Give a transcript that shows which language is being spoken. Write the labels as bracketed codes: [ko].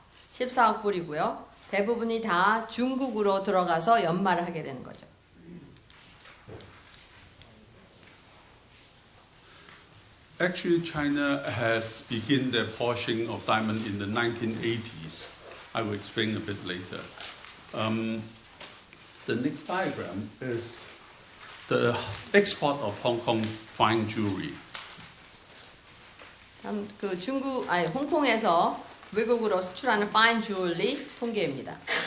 [ko] 14억 불이고요. 대부분이 다 중국으로 들어가서 연마를 하게 되는 거죠. [en] Actually, China has begun their polishing of diamond in the 1980s. I will explain a bit later. The next diagram is the export of Hong Kong fine jewelry. [ko] 그 홍콩에서 외국으로 수출하는 파인 주얼리 통계입니다.